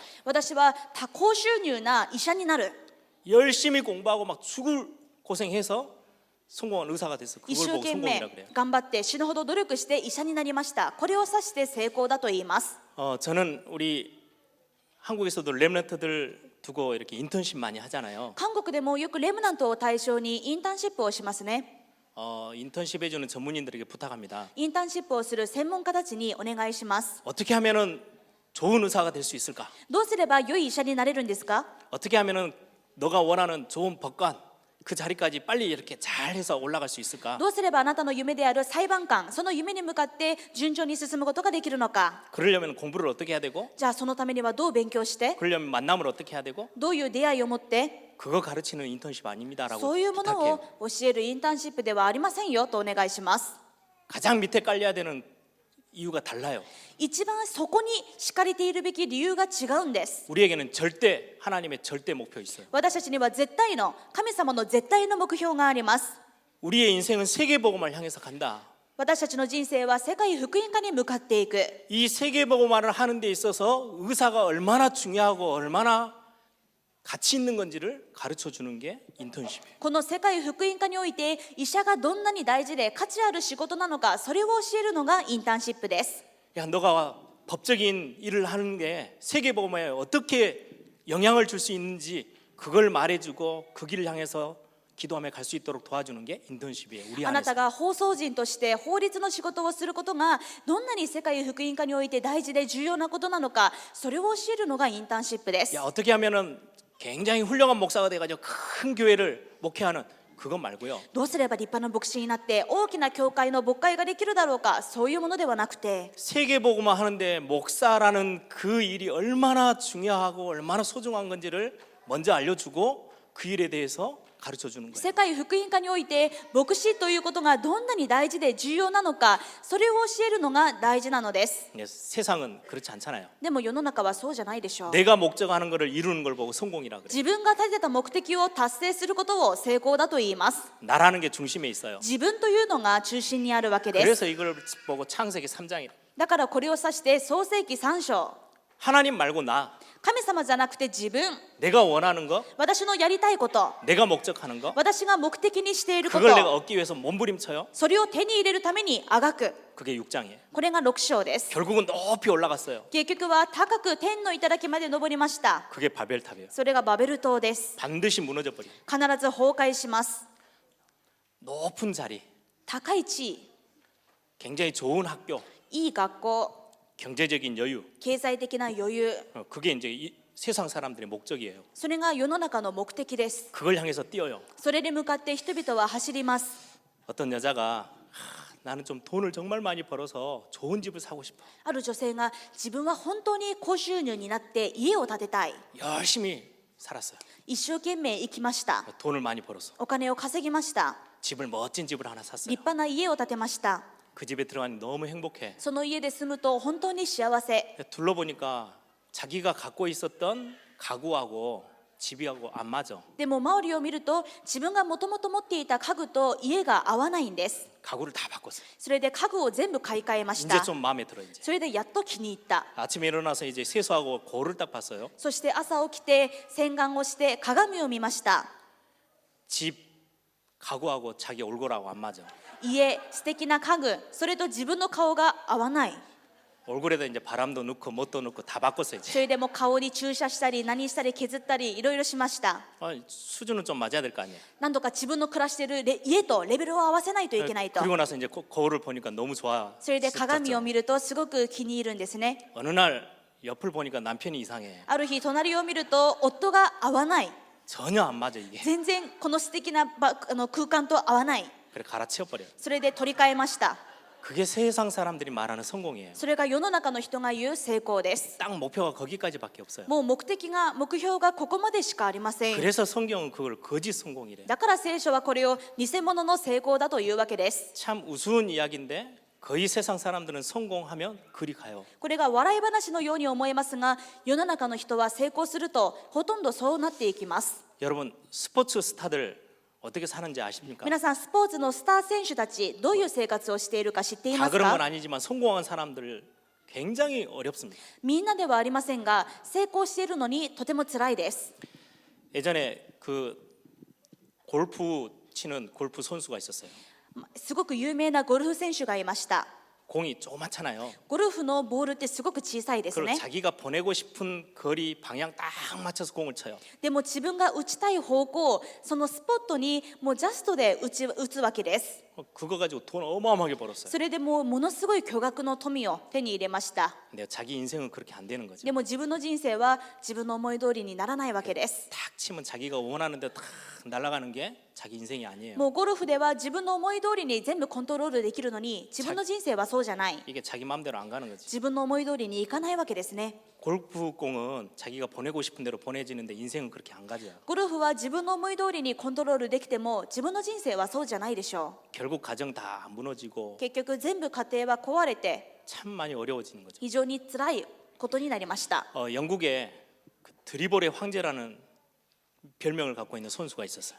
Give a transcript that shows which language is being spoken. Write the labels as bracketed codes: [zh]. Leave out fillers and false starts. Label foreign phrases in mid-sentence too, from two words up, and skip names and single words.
[ja] 私は高収入な医者になる。 [ko] 열심히 공부하고 막 죽을 고생해서 성공한 의사가 됐어. [ja] 一 [ko] 그걸 [ja] 生 [ko] 보고 [ja] 懸 [ko] 성공이라 [ja] 命 [ko] 그래요. [ja] 頑張って死ぬほど努力して医者になりました。これを指して成功だと言います。 [ko] 저는 우리 한국에서도 랩런트들 두고 이렇게 인턴십 많이 하잖아요. [ja] 韓国でもよくレムナントを対象にインターンシップをしますね。 [ko] 인턴십 해주는 전문인들에게 부탁합니다. [ja] インターンシップをする専門家たちにお願いします。 [ko] 어떻게 하면은 좋은 의사가 될 수 있을까? [ja] どうすれば良い医者になれるんですか。 [ko] 어떻게 하면은 너가 원하는 좋은 법관 그 자리까지 빨리 이렇게 잘해서 올라갈 수 있을까? [ja] どうすればあなたの夢である裁判官、その夢に向かって順調に進むことができるのか。 [ko] 그러려면 공부를 어떻게 해야 되고, [ja] じゃあそのためにはどう勉強して、 [ko] 그러려면 만남을 어떻게 해야 되고, [ja] どういう出会いを持って、 [ko] 그거 가르치는 인턴십 아닙니다라고 [ja] そういうもの [ko] 부탁해요. [ja] を教えるインターンシップではありませんよとお願いします。 [ko] 가장 밑에 깔려야 되는 이유가 달라요. [ja] 一番そこに敷かれているべき理由が違うんです。 [ko] 우리에게는 절대 하나님의 절대 목표 있어요. [ja] 私たちには絶対の神様の絶対の目標があります。 [ko] 우리의 인생은 세계복음을 향해서 간다. [ja] 私たちの人生は世界福音化に向かっていく。 [ko] 이 세계복음화를 하는 데 있어서 의사가 얼마나 중요하고 얼마나 가치 있는 건지를 가르쳐 주는 게 인턴십이에요. [ja] この世界福音化において医者がどんなに大事で価値ある仕事なのか、それを教えるのがインターンシップです。 [ko] 야, 너가 법적인 일을 하는 게 세계복음화에 어떻게 영향을 줄 수 있는지 그걸 말해주고 그 길을 향해서 기도하며 갈 수 있도록 도와주는 게 인턴십이에요. 우리 [ja] あな [ko] 안에서. [ja] たが放送人として法律の仕事をすることがどんなに世界福音化において大事で重要なことなのか、それを教えるのがインターンシップです。 [ko] 야, 어떻게 하면은 굉장히 훌륭한 목사가 돼가지고 큰 교회를 목회하는 그것 말고요. [ja] どうすれば立派な牧師になって大きな教会の牧会ができるだろうか、そういうものではなくて、 [ko] 세계복음화 하는데 목사라는 그 일이 얼마나 중요하고 얼마나 소중한 건지를 먼저 알려주고 그 일에 대해서 가르쳐 주는 거예요. [ja] 世界福音化において牧師ということがどんなに大事で重要なのか、それを教えるのが大事なのです。 [ko] 네, 세상은 그렇지 않잖아요. [ja] でも世の中はそうじゃないでしょう。 [ko] 내가 목적하는 것을 이루는 걸 보고 성공이라 그래요. [ja] 自分が立てた目的を達成することを成功だと言います。 [ko] 나라는 게 중심에 있어요. [ja] 自分というのが中心にあるわけです。 [ko] 그래서 이걸 보고 창세기 3장이 [ja] だからこれを指して創世記3章、 [ko] 하나님 말고 나 [ja] 神様じゃなくて自分、 [ko] 내가 원하는 거, [ja] 私のやりたいこと、 [ko] 내가 목적하는 거, [ja] 私が目的にしているこ [ko] 그걸 내가 [ja] と、 [ko] 얻기 위해서 몸부림쳐요. [ja] それを手に入れるためにあがく。 [ko] 그게 6장이에요. [ja] これが6章です。 [ko] 결국은 높이 올라갔어요. [ja] 結局は高く天の頂まで登りました。 [ko] 그게 바벨탑이에요. [ja] それがバベル塔です。 [ko] 반드시 무너져 버려. [ja] 必ず崩壊します。 [ko] 높은 자리, [ja] 高い地位、 [ko] 굉장히 좋은 학교, [ja] いい学校、 [ko] 경제적인 여유. [ja] 経済的な余裕、 [ko] 그게 이제 이 세상 사람들의 목적이에요. [ja] それが世の中の目的です。 [ko] 그걸 향해서 뛰어요. [ja] それに向かって人々は走ります。 [ko] 어떤 여자가 나는 좀 돈을 정말 많이 벌어서 좋은 집을 사고 싶어. [ja] ある女性が自分は本当に高収入になって家を建てたい。 [ko] 열심히 살았어요. [ja] 一生懸命生きました。 [ko] 돈을 많이 벌어서 [ja] お金を稼ぎました。 [ko] 집을 멋진 집을 하나 샀어요. [ja] 立派な家を建てました。 [ko] 그 집에 들어가니 너무 행복해. [ja] その家で住むと本当に幸せ。 [ko] 둘러보니까 자기가 갖고 있었던 가구하고 집이하고 안 맞아. [ja] でも周りを見ると自分がもともと持っていた家具と家が合わないんです。 [ko] 가구를 다 바꿨어요. [ja] それで家具を全部買い替えまし [ko] 이제 [ja] た。 [ko] 좀 마음에 들어 이제. [ja] それでやっと気に入った。 [ko] 아침에 일어나서 이제 세수하고 거울을 딱 봤어요. [ja] そして朝起きて洗顔をして鏡を見ました。 [ko] 집 가구하고 자기 얼굴하고 안 맞아. [ja] 家、素敵な家具、それと自分の顔が合わない。 [ko] 얼굴에다 이제 바람도 넣고 뭣도 넣고 다 바꿨어요 이제. [ja] それでも顔に注射したり何したり削ったりいろいろしました。 [ko] 수준은 좀 맞아야 될 거 아니에요. [ja] 何度か自分の暮らしている家とレベルを合わせないといけないと。 [ko] 그리고 나서 이제 거울을 보니까 너무 좋아. [ja] それで鏡を見るとすごく気に入るんですね。 [ko] 어느 날 옆을 보니까 남편이 이상해. [ja] ある日隣を見ると夫が合わない。 [ko] 전혀 안 맞아 이게. [ja] 全然この素敵な空間と合わない。 [ko] 그래 갈아치워버려. [ja] それで取り替えました。 [ko] 그게 세상 사람들이 말하는 성공이에요. [ja] それが世の中の人が言う成功です。 [ko] 딱 목표가 거기까지밖에 없어요. [ja] もう目標がここまでしかありません。 [ko] 그래서 성경은 그걸 거짓 성공이래. [ja] だから聖書はこれを偽物の成功だというわけです。 [ko] 참 우스운 이야기인데 거의 세상 사람들은 성공하면 그리 가요. [ja] これが笑い話のように思えますが、世の中の人は成功するとほとんどそうなっていきます。 [ko] 여러분 스포츠 스타들 어떻게 사는지 아십니까? [ja] 皆さん、スポーツのスター選手たちどういう生活をしているか知っていま [ko] 다 [ja] す [ko] 그런 건 [ja] か？ [ko] 아니지만 성공한 사람들 굉장히 어렵습니다. [ja] みんなではありませんが、成功しているのにとても辛いです。 [ko] 예전에 그 골프 치는 골프 선수가 있었어요. [ja] すごく有名なゴルフ選手がいました。 [ko] 공이 조그맣잖아요. [ja] ゴルフのボールってすごく小さいです [ko] 그걸 [ja] ね。 [ko] 자기가 보내고 싶은 거리 방향 딱 맞춰서 공을 쳐요. [ja] でも自分が打ちたい方向、そのスポットにもうジャストで打つわけです。 [ko] 그거 가지고 돈 어마어마하게 벌었어요. [ja] それでもうものすごい巨額の富を手に入れました。 [ko] 근데 자기 인생은 그렇게 안 되는 거죠. [ja] でも自分の人生は自分の思い通りにならないわけです。 [ko] 탁 치면 자기가 원하는 데 탁 날아가는 게 자기 인생이 아니에요. [ja] もうゴルフでは自分の思い通りに全部コントロールできるのに、自分の人生はそうじゃない。 [ko] 이게 자기 마음대로 안 가는 거지. [ja] 自分の思い通りにいかないわけですね。 [ko] 골프공은 자기가 보내고 싶은 대로 보내지는데 인생은 그렇게 안 가죠. [ja] ゴルフは自分の思い通りにコントロールできても自分の人生はそうじゃないでしょ [ko] 결국 가정 다 무너지고 [ja] う。結局全部家庭は壊れて [ko] 참 많이 어려워지는 거죠. [ja] 非常に辛いことになりました。 [ko] 영국에 그 드리블의 황제라는 별명을 갖고 있는 선수가 있었어요.